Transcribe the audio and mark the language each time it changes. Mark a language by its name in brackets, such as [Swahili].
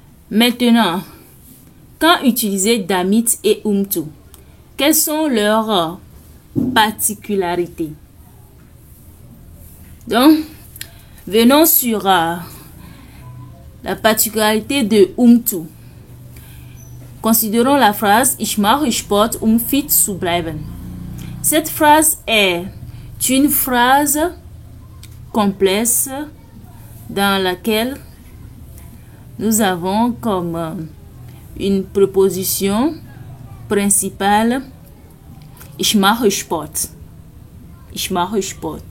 [French] Maintenant, quand utiliser damit et zu, quelles sont leurs particularités? Donc, venons sur la particularité de zu. Considérons la phrase [German] Ich mache Sport, fit zu bleiben. [French] Cette phrase est une phrase complexe dans laquelle nous avons comme une préposition principale [German] Ich mache Sport. Ich mache Sport.